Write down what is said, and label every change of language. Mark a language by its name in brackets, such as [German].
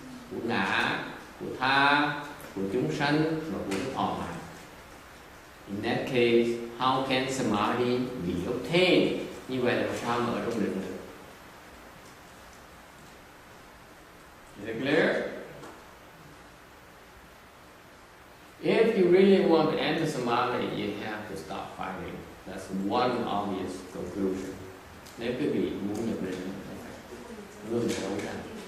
[Vietnamese] Của ngã, của tha, của chúng sanh và của thọ mạng. [English] In that case, how can samadhi be obtained? [Vietnamese] Như vậy là sao mà ở trong định được? [English] Is it clear? If you really want to enter samadhi, you have to stop fighting. That's one obvious conclusion. [Vietnamese] Nếu quý vị muốn nhập định, ngừng đấu tranh.